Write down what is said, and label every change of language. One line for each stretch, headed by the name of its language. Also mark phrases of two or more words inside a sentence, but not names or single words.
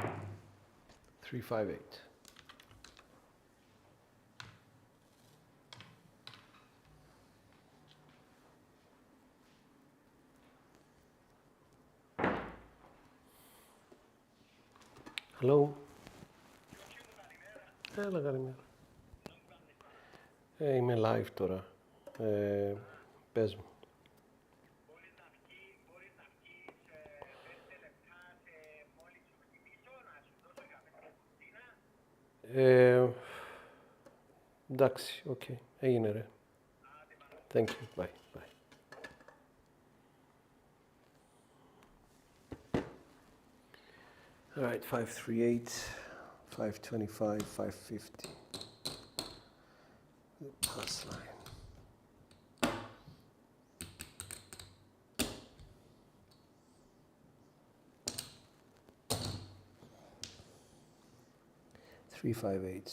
English: 3, 5, 8. Hello.
Greek: Έλα, καλημέρα. Είμαι live τώρα. Πες μου. Μπορείς να βγεις 5 λεπτά μόλις σου χτυπήσω, να σου δώσω καφέ στην κουζίνα. Εντάξει, οκ. Έγινε ρε.
English: Thank you. Bye. Bye. All right, 538, 525, 550. The pass line. Three, 5, 8.